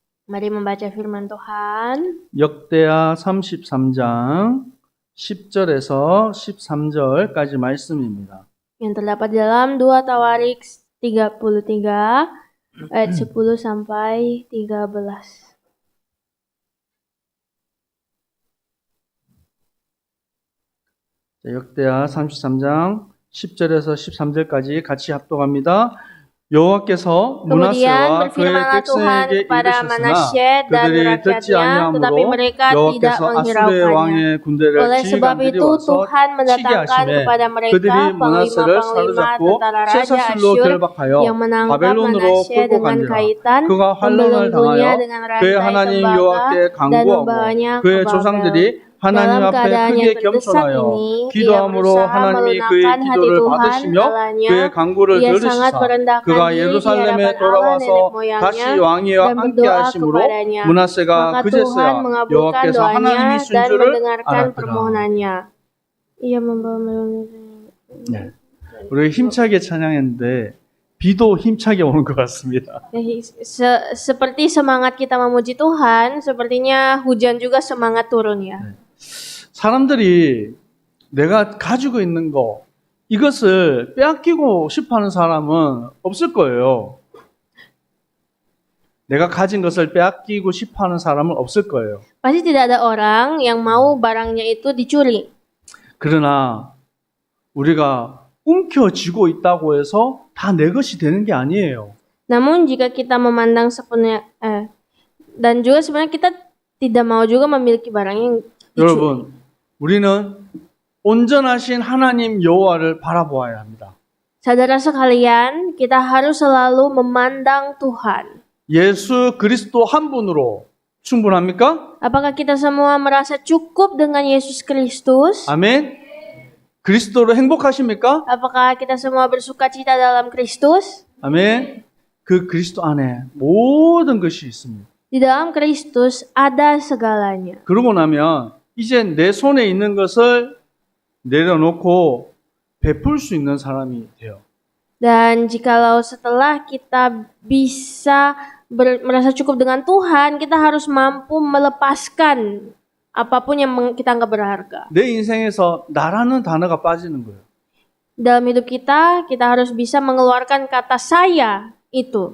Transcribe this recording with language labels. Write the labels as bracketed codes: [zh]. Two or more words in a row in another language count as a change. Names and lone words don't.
[id] Mari membaca firman Tuhan. [ko] 역대하 33장 10절에서 13절까지 말씀입니다. [id] Yang terdapat dalam 2 Tawarik 33 ayat 10 sampai 13. [ko] 역대하 33장 10절에서 13절까지 같이 합독합니다. 여호와께서 [id] Kemudian [ko] 문하세와 그의 [id] berfirmanlah Tuhan [ko] 백성에게 [id] kepada [ko] 이르셨으나 [id] Manasye dan [ko] 그들이 듣지 [id] rakyatnya, tetapi [ko] 아니하므로 [id] mereka tidak [ko] 여호와께서 아수르의 [id] menghiraukannya. [ko] 왕의 군대를 [id] Oleh sebab [ko] 지휘관들이 [id] itu [ko] 와서 [id] Tuhan [ko] 치게 [id] mendatangkan [ko] 하시매 [id] kepada mereka [ko] 그들이 문하세를 [id] panglima-panglima [ko] 사로잡고 [id] tentara Raja [ko] 쇠사슬로 [id] Asyur [ko] 결박하여 [id] yang menangkap [ko] 바벨론으로 [id] Manasye [ko] 끌고 [id] dengan [ko] 간지라 [id] kaitan, [ko] 그가 환란을 [id] membelenggunya [ko] 당하여 [id] dengan [ko] 그의 [id] rantai [ko] 하나님 [id] tembaga [ko] 여호와께 [id] dan [ko] 간구하고 [id] membawanya ke [ko] 그의 [id] Babel. [ko] 조상들이 하나님 [id] Dalam [ko] 앞에 [id] keadaan [ko] 크게 [id] yang terdesak [ko] 겸손하여 [id] ini, ia [ko] 기도함으로 [id] berusaha [ko] 하나님이 그의 [id] melunakkan hati [ko] 기도를 [id] Tuhan [ko] 받으시며 [id] Allahnya. [ko] 그의 간구를 [id] Ia sangat [ko] 들으시사 [id] merendahkan [ko] 그가 [id] diri di [ko] 예루살렘에 [id] hadapan Allah nenek [ko] 돌아와서 다시 [id] moyangnya [ko] 왕위와 [id] dan [ko] 함께 [id] berdoa [ko] 하심으로 [id] kepadanya. [ko] 문하세가 [id] Maka Tuhan [ko] 그제서야 [id] mengabulkan [ko] 여호와께서 [id] doanya [ko] 하나님이신 [id] dan [ko] 줄을 [id] mendengarkan [ko] 알았더라. [id] permohonannya. Ia membawa [ko] 네. 우리 힘차게 찬양했는데 비도 힘차게 오는 것 같습니다. [id] seperti semangat kita memuji Tuhan, sepertinya hujan juga semangat turun ya. [ko] 사람들이 내가 가지고 있는 거 이것을 빼앗기고 싶어하는 사람은 없을 거예요. 내가 가진 것을 빼앗기고 싶어하는 사람은 없을 거예요. [id] Pasti tidak ada orang yang mau barangnya itu dicuri. [ko] 그러나 우리가 움켜쥐고 있다고 해서 다 내 것이 되는 게 아니에요. [id] Namun jika kita memandang sepenuhnya dan juga sebenarnya kita tidak mau juga memiliki barang yang dicuri. [ko] 여러분, 우리는 온전하신 하나님 여호와를 바라보아야 합니다. [id] Saudara sekalian, kita harus selalu memandang Tuhan. [ko] 예수 그리스도 한 분으로 충분합니까? [id] Apakah kita semua merasa cukup dengan Yesus Kristus? [ko] 아멘. 그리스도로 행복하십니까? [id] Apakah kita semua bersukacita dalam Kristus? [ko] 아멘. 그 그리스도 안에 모든 것이 있습니다. [id] Di dalam Kristus ada segalanya. [ko] 그러고 나면 이제 내 손에 있는 것을 내려놓고 베풀 수 있는 사람이 돼요. [id] Dan jikalau setelah kita bisa merasa cukup dengan Tuhan, kita harus mampu melepaskan apapun yang kita anggap berharga. [ko] 내 인생에서 나라는 단어가 빠지는 거예요. [id] Dalam hidup kita harus bisa mengeluarkan kata saya itu.